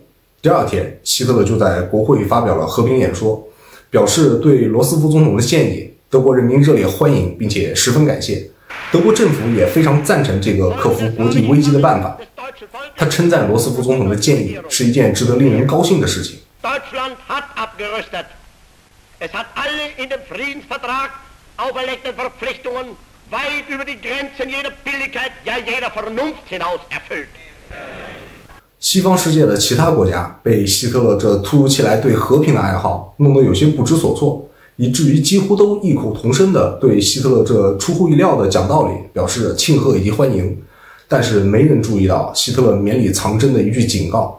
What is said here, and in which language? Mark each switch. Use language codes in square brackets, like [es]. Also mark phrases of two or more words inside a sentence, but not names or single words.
[zh] 第2天，希特勒就在国会发表了和平演说，表示对罗斯福总统的建议，德国人民热烈欢迎，并且十分感谢。德国政府也非常赞成这个克服国际危机的办法。他称赞罗斯福总统的建议是一件值得令人高兴的事情。 [de] Deutschland hat abgerüstet. Es hat alle in dem Friedensvertrag auferlegten Verpflichtungen weit über die Grenzen jeder Billigkeit, ja jeder Vernunft hinaus erfüllt. [zh] 西方世界的其他国家被希特勒这突如其来对和平的爱好弄得有些不知所措，以至于几乎都异口同声地对希特勒这出乎意料的讲道理表示庆贺以及欢迎。但是没人注意到希特勒绵里藏针的一句警告。